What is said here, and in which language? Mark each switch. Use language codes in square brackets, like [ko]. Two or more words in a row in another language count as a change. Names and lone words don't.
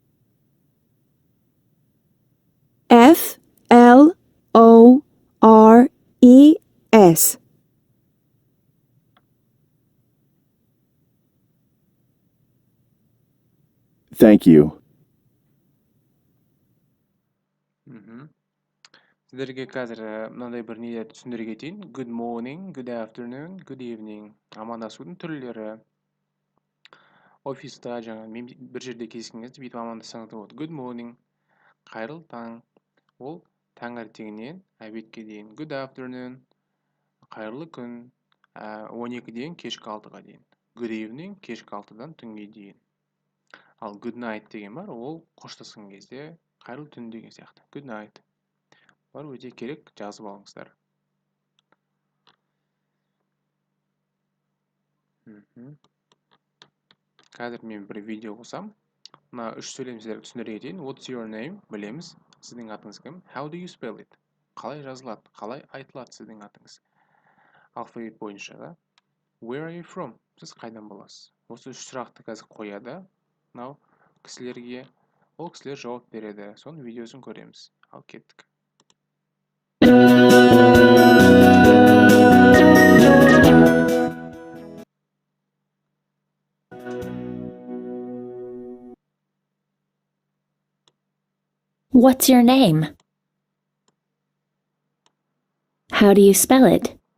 [en] Flores. Thank you. [kk] Сіздерге қазір мынандай бір не түсіндіре кетейін. [en] Good morning, good afternoon, good evening. [kk] Амандасудың түрлері. Офиста жаңа бір жерде кездескен кезде бүйтіп амандассаңыз болады. [en] Good morning. [kk] Қайырлы таң. Ол таңертеңнен обедке дейін. [en] Good afternoon. [kk] Қайырлы күн. 12-ден кешкі 6-ға дейін. [en] Good evening. [kk] Кешкі 6-дан түнге дейін. Ал [en] good night [kk] деген бар, ол қоштасқан кезде қайырлы түн деген сияқты. [en] Good night. [kk] Бар өте керек, жазып алыңыздар. Қазір мен бір видео қосам. Мына үш сөйлем сіздерге түсіндіре кетейін. [en] What's your name? [kk] Білеміз. Сіздің атыңыз кім? [en] How do you spell it? [kk] Қалай жазылады? Қалай айтылады сіздің атыңыз? Алфавит бойынша да. [en] Where are you from? [kk] Сіз қайдан боласыз? Осы үш сұрақты қазір қояды. Мынау кісілерге, ол кісілер жауап береді. Соның видеосын көреміз. Ал кеттік. [en] What's your name? How do you spell it?